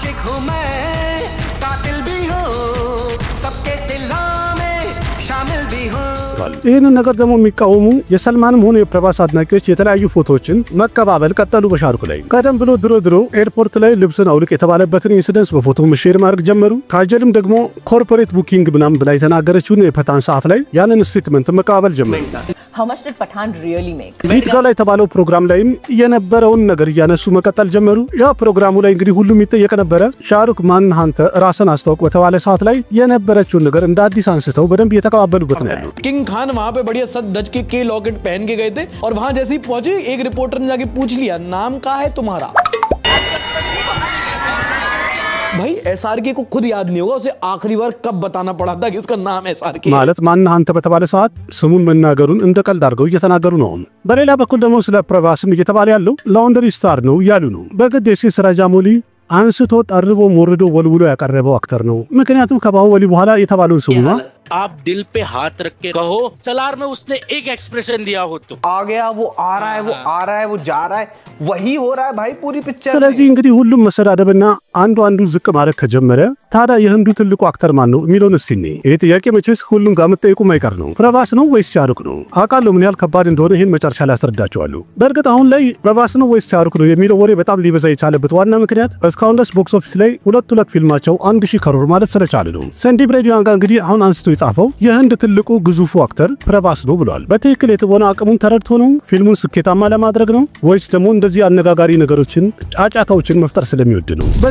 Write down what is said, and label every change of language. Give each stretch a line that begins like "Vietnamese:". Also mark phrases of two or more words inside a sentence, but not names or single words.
Amharic: ይህንን ነገር ደግሞ የሚቃወሙ የሰልማንም ሆነ የፕረባስ አድናቂዎች የተለያዩ ፎቶዎችን መቀባበል ቀጠሉ በሻሩክ ላይ። ቀደም ብሎ ድሮ ኤርፖርት ላይ ልብስን አውልቅ የተባለበትን ኢንሲደንስ በፎቶ ሼር ማድረግ ጀመሩ። ካጀልም ደግሞ
English: corporate booking
Amharic: ምናምን ብላ የተናገረችውን የፐታን ሰዓት ላይ ያንን ስቴትመንት መቀባበል ጀመሩ።
English: How much did Pathaan really make?
Amharic: ሚድጋላ የተባለው ፕሮግራም ላይም የነበረውን ነገር እያነሱ መቀጠል ጀመሩ። ያ ፕሮግራሙ ላይ እንግዲህ ሁሉም ይጠየቅ ነበረ። ሻሩክ ማን አንተ ራስን አስተዋውቅ በተባለ ሰዓት ላይ የነበረችውን ነገር እንደ አዲስ አንስተው በደንብ እየተቀባበሉበት ነው ያሉት።
Hindi: किंग खान वहां पे बढ़िया सच दज के लॉकेट पहन के गए थे और वहां जैसे ही पहुंचे एक रिपोर्टर ने जाके पूछ लिया नाम क्या है तुम्हारा। भाई एसआरके को खुद याद नहीं होगा, उसे आखिरी बार कब बताना पड़ा था कि उसका नाम एसआरके
Amharic: ማለት ማን አንተ በተባለ ሰዓት ስሙን መናገሩን እንደ ቀልድ አድርገው እየተናገሩ ነው። በሌላ በኩል ደግሞ ስለ ፕረባስም እየተባለ ያለው
English: laundry star
Amharic: ነው ያሉ ነው። በግድ የሲስራ ጃሞሊ አንስቶ ጠርቦ ሞርዶ ወልውሎ ያቀረበው አክተር ነው። ምክንያቱም ከባሁበሊ በኋላ የተባለውን ስሙና
Hindi: आप दिल पे हाथ रख के कहो सलार में उसने एक एक्सप्रेशन दिया हो तो आ गया, वो आ रहा है, वो आ रहा है, वो जा रहा है, वही हो रहा है भाई पूरी पिक्चर।
Amharic: ስለዚህ እንግዲህ ሁሉም መሰዳደብና አንዱ ዝቅ ማድረግ ከጀመረ ታዲያ የህንዱ ትልቁ አክተር ማን ነው የሚለውን እስቲ እኔ ይሄ ጥያቄ መቼስ ሁሉም ጋር መጠየቁ ማይቀር ነው። ፕረባስ ነው ወይስ ሻሩክ ነው? አውቃለሁ ምን ያህል ከባድ እንደሆነ ይሄን መጨረሻ ላይ አስረዳቸዋለሁ። በእርግጥ አሁን ላይ ፕረባስ ነው ወይስ ሻሩክ ነው የሚለው ወሬ በጣም ሊበዛ የቻለበት ዋና ምክንያት እስካሁን ድረስ
English: box office
Amharic: ላይ ሁለት ፊልማቸው 1000 ከሮር ማለት ስለቻለ ነው። ሰንዲ ፕሬዲዋንጋ እንግዲህ አሁን አንስቶ የጻፈው የህንድ ትልቁ ግዙፉ አክተር ፕረባስ ነው ብሏል። በትክክል የተወነ አቅሙን ተረድቶ ነው ፊልሙን ስኬታማ ለማድረግ ነው ወይስ ደግሞ እንደዚህ አነጋጋሪ ነገሮችን ጫጫታዎችን መፍጠር ስለሚወድ ነው?